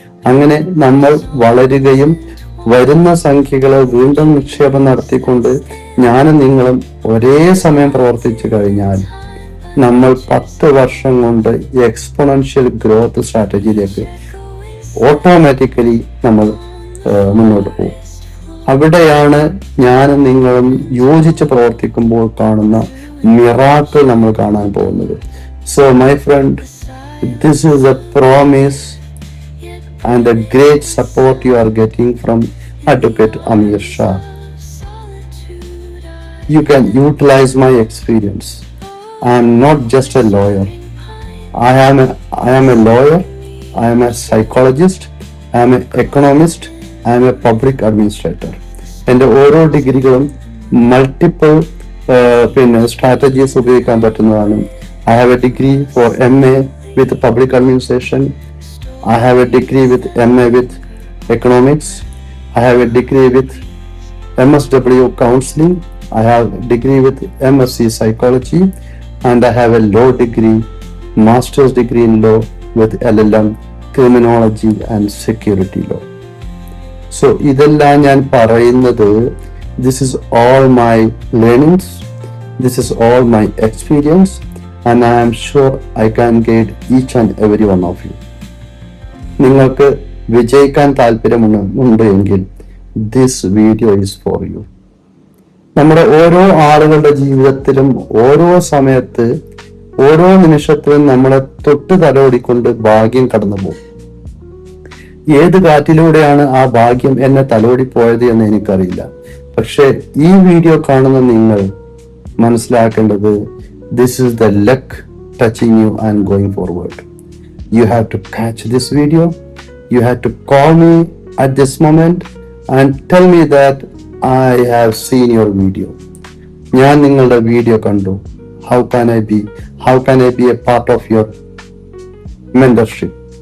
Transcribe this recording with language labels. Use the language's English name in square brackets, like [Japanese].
[Malayalam] അങ്ങനെ നമ്മൾ വളരുകയും വരുന്ന സംഖ്യകളെ വീണ്ടും നിക്ഷേപം നടത്തിക്കൊണ്ട് ഞാനും നിങ്ങളും ഒരേ സമയം പ്രവർത്തിച്ചു കഴിഞ്ഞാൽ നമ്മൾ 10 വർഷം കൊണ്ട് എക്സ്പോണൻഷ്യൽ ഗ്രോത്ത് സ്ട്രാറ്റജിയിലേക്ക് ഓട്ടോമാറ്റിക്കലി നമ്മൾ മുന്നോട്ട് പോകും. അവിടെയാണ് ഞാനും നിങ്ങളും യോജിച്ച് പ്രവർത്തിക്കുമ്പോൾ കാണുന്ന മിറാക്കിൾ നമ്മൾ കാണാൻ പോകുന്നത്. [English] So my friend, this is a promise and the great support you are getting from Advocate Amir Shah. You can utilize my experience. I am not just a lawyer. I am a lawyer. I am a psychologist. I am an economist. I am a public administrator. [Malayalam] എൻ്റെ ഓരോ ഡിഗ്രികളും multiple strategies ഉപയോഗിക്കാൻ പറ്റുന്നതാണ്. [English] I have a degree for MA with public administration. I have a degree with MA with economics. I have a degree with MSW counseling. I have a degree with MSc psychology, and I have a law degree, master's degree in law with LLM, criminology and security law. So [Malayalam] ഇതെല്ലാം ഞാൻ പറയുന്നത്, [English] this is all my learnings, this is all my experience, and I am sure I can guide each and every one of you. [Malayalam] നിങ്ങൾക്ക് വിജയിക്കാൻ താല്പര്യമുണ്ട് എങ്കിൽ [English] This video is for you. [Malayalam] നമ്മുടെ ഓരോ ആളുകളുടെ ജീവിതത്തിലും ഓരോ സമയത്ത് ഓരോ നിമിഷത്തിലും നമ്മളെ തൊട്ട് തലോടിക്കൊണ്ട് ഭാഗ്യം കടന്നു പോകും. ഏത് കാറ്റിലൂടെയാണ് ആ ഭാഗ്യം എന്നെ തലോടിപ്പോയത് എന്ന് എനിക്കറിയില്ല. പക്ഷെ ഈ വീഡിയോ കാണുന്ന നിങ്ങൾ മനസ്സിലാക്കേണ്ടത്, [English] This is the luck touching you and going forward. You have to catch this video. You have to call me at this moment and tell me that I have seen your video. [Malayalam] ഞാൻ നിങ്ങളുടെ video കണ്ടു. [English] How can I be a part of your mentorship?